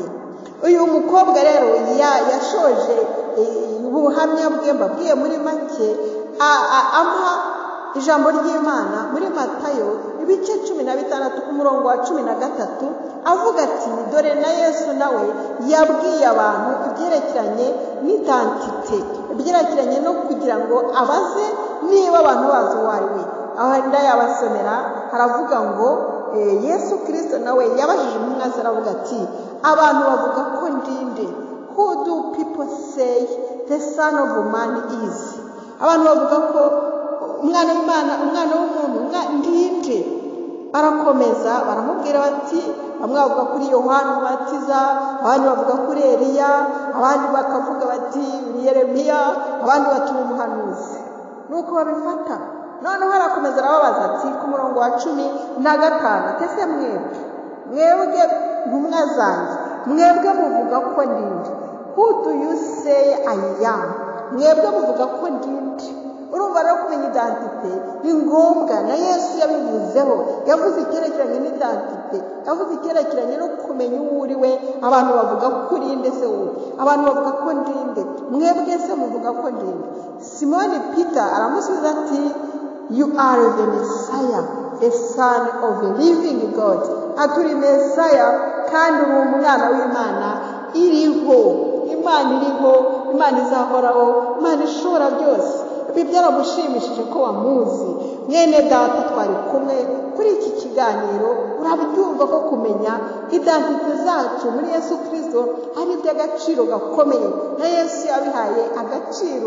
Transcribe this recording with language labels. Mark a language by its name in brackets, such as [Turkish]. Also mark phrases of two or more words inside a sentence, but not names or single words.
[Kinyarwanda] Uyu mukobwa rero yashoje ubuhamya bwe mbabwiye muri make, ampa ijambo ry'Imana muri Matayo ibice 16 ku murongo wa 13, avuga ati dore na Yesu nawe yabwiye abantu ibyerekeranye n'identite, ibyerekeranye no kugira ngo abaze niba abantu bazi uwo ari we. Aho ndayabasomera, haravuga ngo Yesu Kristo nawe yabajije intumwa ze, aravuga ati abantu bavuga ko ndinde? [English] Who do people say the Son of Man is? [Kinyarwanda] Abantu bavuga ko umwana w'Imana, umwana w'umuntu ndinde. Barakomeza baramubwira bati, bamwe bavuga kuri Yohana Umubatiza, abandi bavuga kuri Eliya, abandi bakavuga bati Yeremiya, abandi bati umuhanuzi. Nuko babifata. Noneho harakomeza arababaza ati ku murongo wa 15, ese mwebwe ntumwa zanjye, mwebwe muvuga ko ndinde? [English] Who do you say I am? [Kinyarwanda] Mwebwe muvuga ko ndinde. Urumva rero kumenya identite ni ngombwa, na Yesu yabivuzeho, yavuze icyerekeranye n'identite, yavuze icyerekeranye no kumenya uwo uri we. Abantu bavuga ko urinde se wowe? Abantu bavuga ko ndinde? Mwebwe se muvuga ko ndinde? Simoni Peter aramusubiza ati [English] you are the Messiah, the Son of the living God. [Kinyarwanda] Aturi Messiah kandi uri umwana w'Imana iriho. Imana iriho, Imana izahoraho, Imana ishobora byose. Ibi byaramushimishije ko wamuzi. Mwene data twari kumwe kuri iki kiganiro, urabyumva ko kumenya identite zacu muri Yesu Kristo ari iby'agaciro gakomeye, na Yesu yabihaye agaciro.